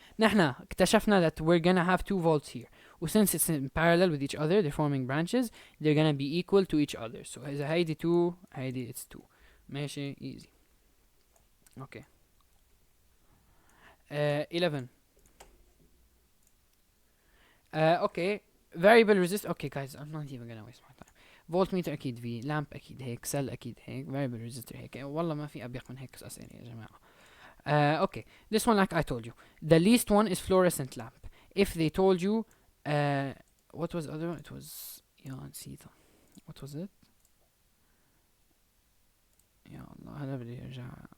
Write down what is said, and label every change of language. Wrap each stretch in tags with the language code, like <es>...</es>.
<ar>نحن اكتشفنا</ar> <en>that we're gonna have 2 volts here. Since it's in parallel with each other, they're forming branches, they're gonna be equal to each other. So</en> <ar>إذا هيدي 2 هيدي</ar> <en>it's 2. ماشي easy. Okay. 11. Okay. Variable resist. Okay guys, I'm not even gonna waste my time. Voltmeter أكيد V, lamp أكيد هيك, cell أكيد هيك, variable resistor هيك.</en> <ar>والله ما في أبيخ من هيك أسئلة يا جماعة.</ar> <en>Okay, this one like I told you. The least one is fluorescent lamp. If they told you, what was the other one? It was,</en> <ar>نسيته.</ar> <en>What was it?</en> <ar>يا الله هذا بدي أرجع.</ar>